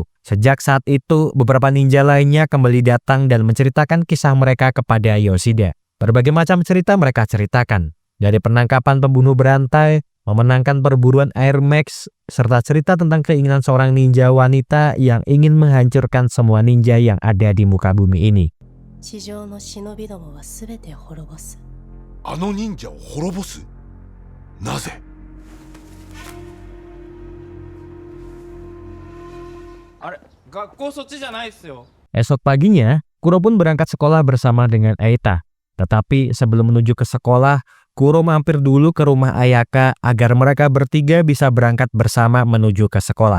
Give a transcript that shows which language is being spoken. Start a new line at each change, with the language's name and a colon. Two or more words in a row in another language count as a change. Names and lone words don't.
Indonesian: Sejak saat itu, beberapa ninja lainnya kembali datang dan menceritakan kisah mereka kepada Yoshida. Berbagai macam cerita mereka ceritakan, dari penangkapan pembunuh berantai, memenangkan perburuan Air Max, serta cerita tentang keinginan seorang ninja wanita yang ingin menghancurkan semua ninja yang ada di muka bumi ini.
Japanese: 地上の忍びどもはすべて滅ぼす。あの忍者を滅ぼす。なぜ？
Indonesian: Esok paginya, Kuro pun berangkat sekolah bersama dengan Aita. Tetapi sebelum menuju ke sekolah, Kuro mampir dulu ke rumah Ayaka agar mereka bertiga bisa berangkat bersama menuju ke sekolah.